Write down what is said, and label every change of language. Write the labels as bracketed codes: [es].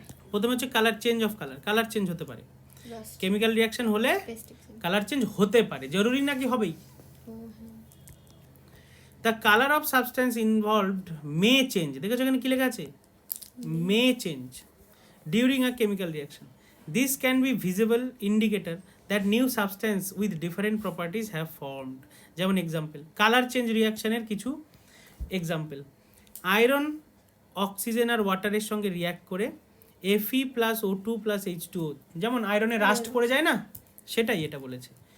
[bn] প্রথমে হচ্ছে colour change of colour change হতে পারে। কেমিক্যাল রিঅ্যাকশন হলে কালার চেঞ্জ হতে পারে, জরুরি নাকি হবেই। [en] the colour of substance involved may change, [bn] দেখেছো এখানে কি লেখা আছে? [en] May change during a chemical reaction. This can be visible indicator that new substance with different properties have formed. [bn] যেমন এক্সাম্পল, কালার চেঞ্জ রিঅ্যাকশনের কিছু এক্সাম্পল, আয়রন অক্সিজেন আর ওয়াটারের সঙ্গে react করে Fe+O2+H2O, যেমন আয়রনে রাস্ট পড়ে যায় না, সেটাই এটা বলেছে।